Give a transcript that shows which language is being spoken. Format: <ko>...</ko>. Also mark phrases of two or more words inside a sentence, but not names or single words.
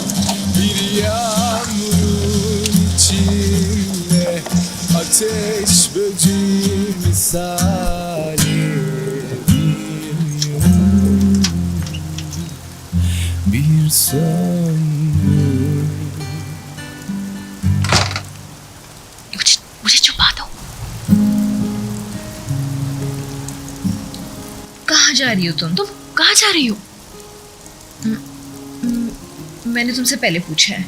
<tr>Bir yağmurun içinde ateş böceği misali bir yanıp bir söndü.</tr> <ur>مجھے چھپا دو. کہاں جا رہی ہو تم? کہاں جا رہی ہو? میں نے تم سے پہلے پوچھا ہے.</ur>